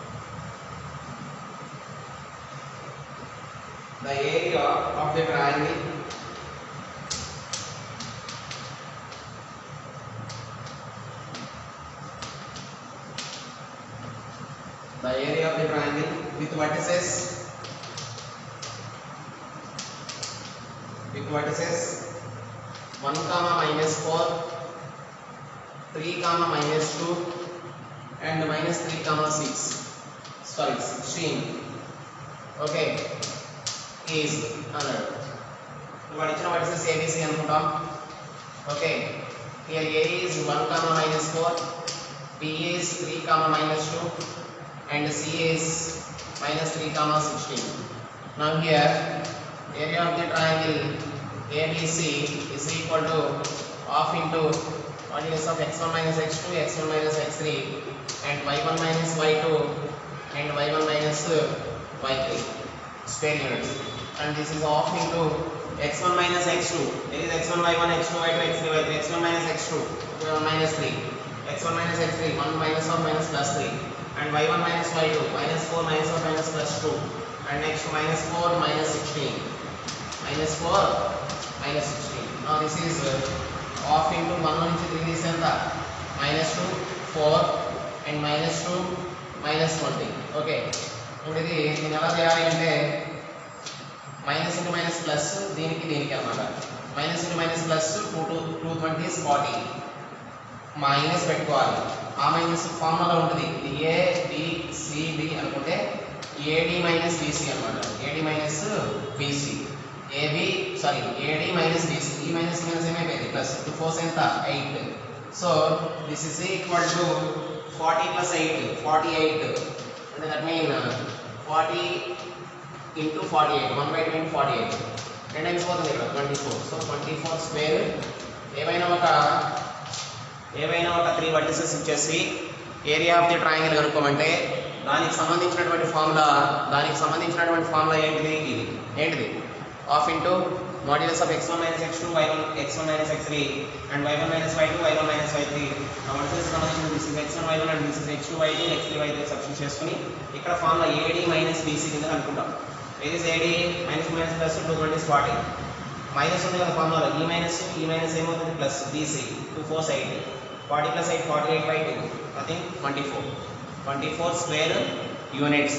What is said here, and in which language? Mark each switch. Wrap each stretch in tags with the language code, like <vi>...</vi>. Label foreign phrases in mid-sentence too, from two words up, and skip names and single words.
<en>the area of the triangle with vertices 1, -4, 3, -2 and -3, 6. Sorry, 16. Okay, is అన్నాడు.</en> <te>వాడు ఇచ్చిన vertices ABC అనుకుంటాం.</te> <en>Okay, here A is 1, -4, B is 3, -2 and C is -3, 16. now here area of the triangle ABC is equal to half into modulus of x1 minus x2, x1 minus x3 and y1 minus y2 and y1 minus y3 square units, and this is half into x1 minus x2, there is x1 y1, x2 y2, x3 y3, x1 minus x2, 1 minus 3, x1 minus x3, 1 minus or minus plus 3, and y1 minus y2, minus 4 minus or minus plus 2, and next minus 4 minus 16, minus 4 minus 16. Now this is off into 1</en> <te>నుంచి 3 తీసి ఎంత</te> <en>minus 2 4 and minus 2 minus 20.</en> <te>ఓకే, ఇప్పుడు ఇది నేను ఎలా చేయాలి అంటే</te> <en>minus into minus plus</en> <te>దీనికి అనమాట.</te> <en>minus into minus plus 220 is 40 minus పెట్టుకోవాలి.</en> <te>ఆ</te> <en>minus formula</en> <te>ఉంటుంది, ఇది ఏ డి సి డి అనుకుంటే</te> <en>AD minus BC</en> <te>అనమాట.</te> <en>AD minus BC, AB sorry AD minus BC. ఈ minus minus ఏమైపోయింది plus 2 4 ఎంత 8. so this is equal to 40 plus 8 48, అంటే that mean 40 into 48, 1 by 2 into 48, 2 times</en> <te>పోతుంది ఇక్కడ</te> <en>24. so 24 square.</en> <te>ఏవైనా ఒక 3 వర్టిసెస్ ఇచ్చేసి</te> <en>area of the triangle</en> <te>కనుక్కోమంటే దానికి సంబంధించినటువంటి ఫార్ములా ఏంటిది? ఇది ఏంటిది?</te> <en>half into modulus of x1 minus x2 y1 x1 minus x3 and y1 minus y2 y1 minus y3. modulus సంబంధించిన this is x1 y1 and this is x2 y2 x3 y3</en> <te>సబ్స్టిట్యూట్ చేసుకొని ఇక్కడ</te> <en>formula AD minus BC</en> <te>కింద అనుకుంటాం.</te> <en>ఇది AD minus minus plus 220 is 40 minus</en> <te>ఉంది కదా</te> <en>formula. ఈ minus ఏమవుతుంది plus BC 2 4 8 40 plus 8 48 by 2 nothing 24 square units.</en>